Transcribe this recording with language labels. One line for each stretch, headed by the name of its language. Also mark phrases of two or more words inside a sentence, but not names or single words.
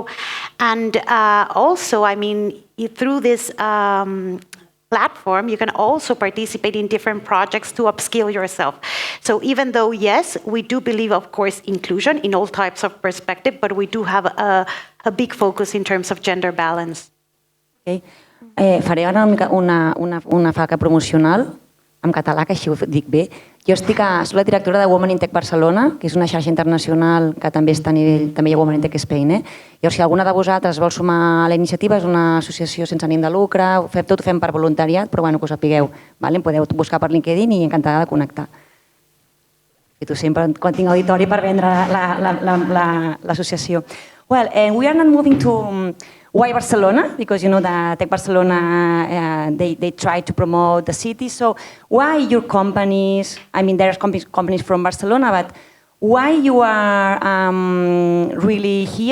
English: And also, I mean, through this platform, you can also participate in different projects to upskill yourself. So even though, yes, we do believe, of course, inclusion in all types of perspective, but we do have a big focus in terms of gender balance. Okay.
Catalan: Faré ara una falca promocional, en català, que així ho dic bé. Jo soc la directora de Women in Tech Barcelona, que és una xarxa internacional que també està a nivell, també hi ha Women in Tech Spain. Llavors, si alguna de vosaltres vol sumar a la iniciativa, és una associació sense ànim de lucre, tot ho fem per voluntariat, però bueno, que us sapigueu. Em podeu buscar per LinkedIn i encantada de connectar. I tu sempre, quan tinc auditori, per vendre l'associació.
English: Well, we are not moving to why Barcelona, because you know that Tech Barcelona, they try to promote the city. So why your companies, I mean, there's companies from Barcelona, but why you are really here?